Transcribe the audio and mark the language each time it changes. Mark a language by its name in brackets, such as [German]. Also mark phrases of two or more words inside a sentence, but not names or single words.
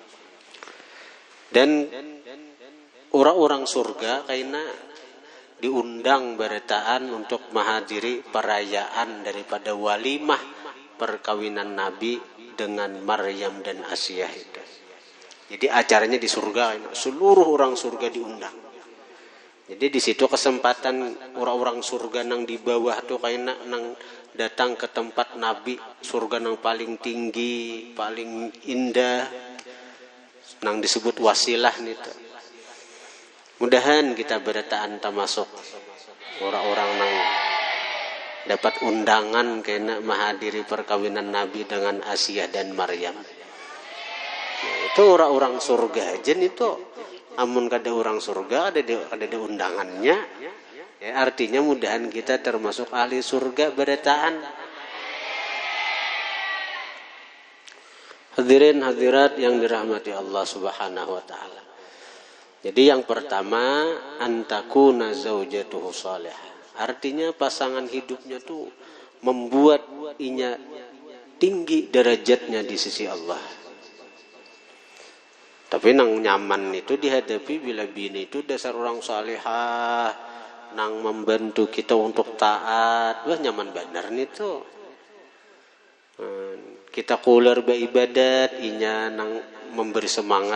[Indonesian] Dan orang-orang surga kaina diundang beretaan untuk menghadiri perayaan daripada walimah perkawinan Nabi dengan Maryam dan Asia itu. Jadi acaranya di surga, seluruh orang surga diundang. Jadi di situ kesempatan orang-orang surga nang di bawah tuh kaina nang datang ke tempat Nabi, surga nang paling tinggi, paling indah, nang disebut wasilah nih. Mudahan kita beretaan termasuk orang-orang nang dapat undangan kena menghadiri perkawinan Nabi dengan Asia dan Maryam. Nah, itu orang-orang surga aja itu. Amun kada orang surga ada undangannya. Ya, artinya mudahan kita termasuk ahli surga beretaan. Hadirin hadirat yang dirahmati Allah [Arabic] سبحانه وتعالى. [Indonesian] Jadi yang pertama, [Arabic] أن تكون زوجته صالحة. [Indonesian] Artinya pasangan hidupnya tuh membuat inya tinggi derajatnya di sisi Allah. Tapi nang nyaman itu dihadapi bila bini itu dasar orang salihah, nang membantu kita untuk taat. Wah, nyaman benar nih tuh. Kita kuliah beribadat, inya nang memberi semangat.